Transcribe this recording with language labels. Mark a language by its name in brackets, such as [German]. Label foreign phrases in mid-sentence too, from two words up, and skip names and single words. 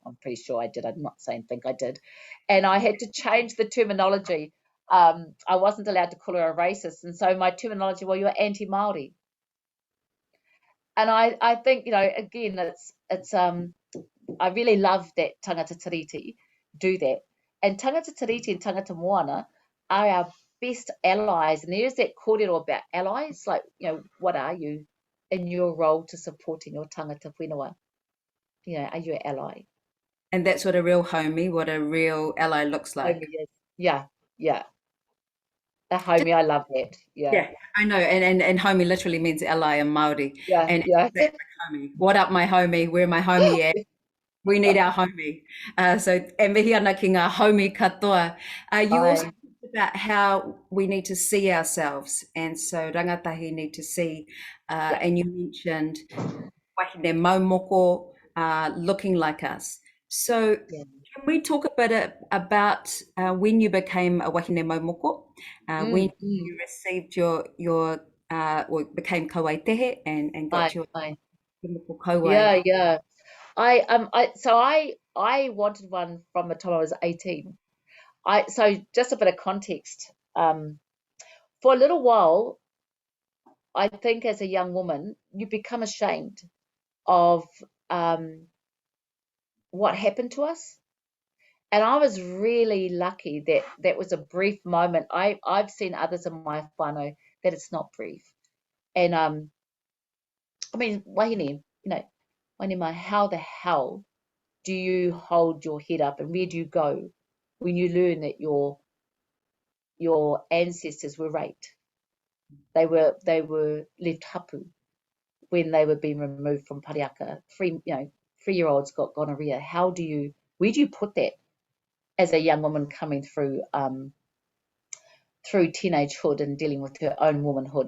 [English] I'm pretty sure I did. I'm not saying think I did. And I had to change the terminology. I wasn't allowed to call her a racist. And so my terminology, well, you're anti-Māori. And I think, again, it's I really love that [Māori] tangata tiriti [English] do that. And [Māori] tangata tiriti [English] and [Māori] tangata moana [English] are our best allies. And there's that kōrero about allies, like, what are you in your role to supporting your [Māori] tangata whenua? [English] Are you an ally? And that's what a real ally looks like. Homie is. Yeah. A homie, I love that. Yeah, I know. And homie literally means ally in Māori. Yeah. And that's my homie. What up, my homie? Where my homie at? We need our homie. So, [Māori] e mihi ana ki ngā homie katoa. [English] You also talked about how we need to see ourselves. And so rangatahi need to see, and you mentioned [Māori] wahine maumoko, [English] looking like us. So can we talk a bit about when you became a [Māori] wahine maumoko, [English] when you received your or became kauaitehe and got your [Māori] moko kauai? [English] Yeah. I wanted one from the time I was 18. So just a bit of context. For a little while, I think as a young woman, you become ashamed of what happened to us. And I was really lucky that was a brief moment. I've seen others in my whānau that it's not brief. And I mean, [Māori] wahine, wahine mai, [English] how the hell do you hold your head up, and where do you go when you learn that your ancestors were raped? They were left hapu when they were being removed from Pariaka. 3-year-olds got gonorrhea. Where do you put that as a young woman coming through teenagehood and dealing with her own womanhood?